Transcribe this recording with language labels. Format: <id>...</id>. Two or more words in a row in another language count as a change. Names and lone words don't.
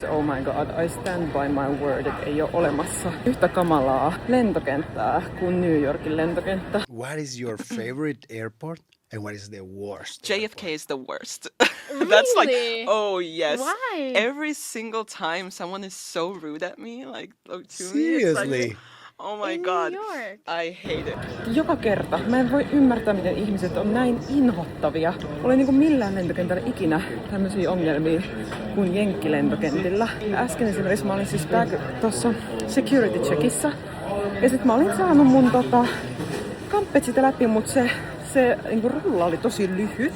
<en>Oh my god, I stand by my word,</en> <fi>että ei ole olemassa yhtä kamalaa lentokenttää kuin New Yorkin lentokenttä.</fi> <en>What is your favorite airport and what is the worst? JFK is the worst. Really? That's like, oh yes. Why? Every single time someone is so rude at me, like to me, it's Seriously? like, oh my In god, New York. I hate it.</en> <fi>Joka kerta. Mä en voi ymmärtää, miten ihmiset on näin inhottavia. Oli niinku millään lentokentällä ikinä tämmöisiä ongelmia kuin jenkkilentokentillä. Äsken esimerkiksi mä olin siis tuossa</fi> <en>security checkissa.</en> <fi>Ja sit mä olin saanut mun kamppet sitä läpi, mut se niinku rulla oli tosi lyhyt.</fi>